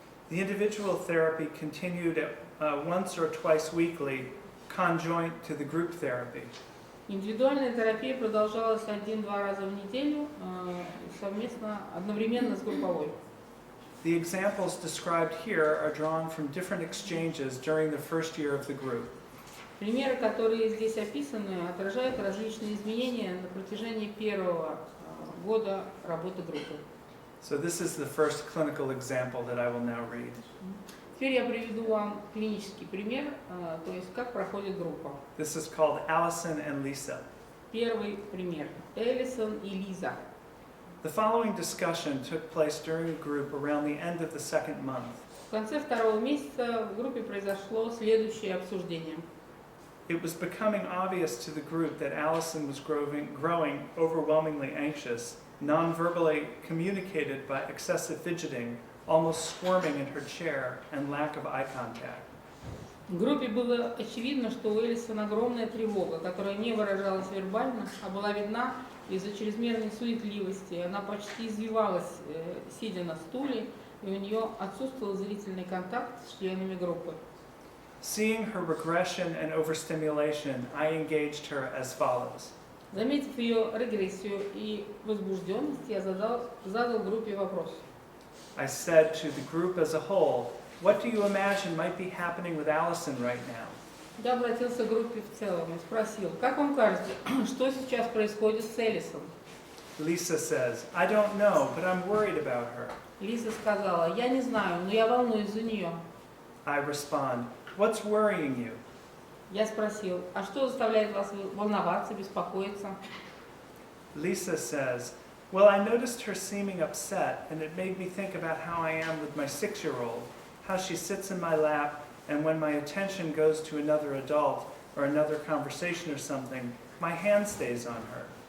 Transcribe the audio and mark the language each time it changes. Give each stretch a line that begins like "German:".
English: The individual therapy continued once or twice weekly, conjoint to the group therapy.
Russian: Индивидуальная терапия продолжалась 1-2 раза в неделю, совместно, одновременно с групповой.
English: The examples described here are drawn from different exchanges during the first year of the group.
Russian: Примеры, которые здесь описаны, отражают различные изменения на протяжении первого года работы группы.
English: So this is the first clinical example that I will now read.
Russian: Теперь я приведу вам клинический пример, то есть как проходит группа.
English: This is called Allison and Lisa.
Russian: Первый пример. Эллисон и Лиза.
English: The following discussion took place during a group around the end of the second month.
Russian: В конце 2-го месяца в группе произошло следующее обсуждение.
English: It was becoming obvious to the group that Allison was growing overwhelmingly anxious, non-verbally communicated by excessive fidgeting, almost squirming in her chair, and lack of eye contact.
Russian: В группе было очевидно, что у Элисон огромная тревога, которая не выражалась вербально, а была видна из-за чрезмерной суетливости. Она почти извивалась, сидя на стуле, и у нее отсутствовал зрительный контакт с членами группы.
English: Seeing her regression and overstimulation, I engaged her as follows.
Russian: Заметив ее регрессию и возбужденность, я задал группе вопрос.
English: I said to the group as a whole, what do you imagine might be happening with Allison right now?
Russian: Я обратился к группе в целом и спросил, как вам кажется, что сейчас происходит с Элисон?
English: Lisa says, I don't know, but I'm worried about her.
Russian: Лиза сказала, я не знаю, но я волнуюсь за нее.
English: I respond, what's worrying you?
Russian: Я спросил, а что заставляет вас волноваться, беспокоиться?
English: Lisa says, well, I noticed her seeming upset, and it made me think about how I am with my 6-year-old, how she sits in my lap, and when my attention goes to another adult or another conversation or something, my hand stays on her.